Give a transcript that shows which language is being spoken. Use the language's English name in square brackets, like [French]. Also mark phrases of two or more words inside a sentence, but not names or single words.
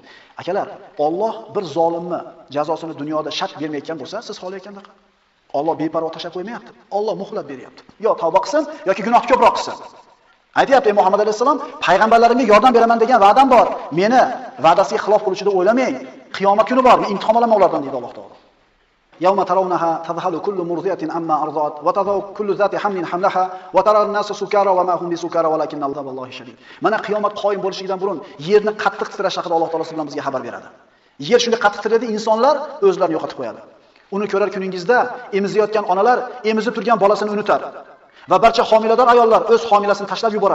[Uzbek] Akalar, Alloh bir zolimni jazosini dunyoda shart bermayotgan bo'lsa, siz xohlayotganda Alloh beparvo tashab qo'ymayapti. Alloh muhlat beryapti. Yo tavba qilsin yoki gunoh ko'proq qilsin. Aytayapti Muhammad alayhisalom, payg'ambarlarimga yordam beraman degan va'dam bor. Meni va'dasiga xilof qiluvchi deb o'ylamang. Qiyomat kuni bor, men imtihon olaman ulardan deydi Alloh taolo. [Arabic] يوم ترونها تذهل كل مرضعة عما أرضعت وتضع كل ذات حمل حملها وترى الناس سكارى وما هم بسكارى ولكن الله شديد. [Uzbek] Mana qiyomat qoyim bo'lishidan burun yerni qattiq titrash haqida Alloh taolo bilan bizga xabar beradi. Yer shunday qattiq titraydi, insonlar o'zlarini yo'qotib qo'yadi. Uni ko'rar kuningizda emizayotgan onalar emizib turgan bolasini unutar va barcha homilador ayollar o'z homilasini tashlab yuboradi.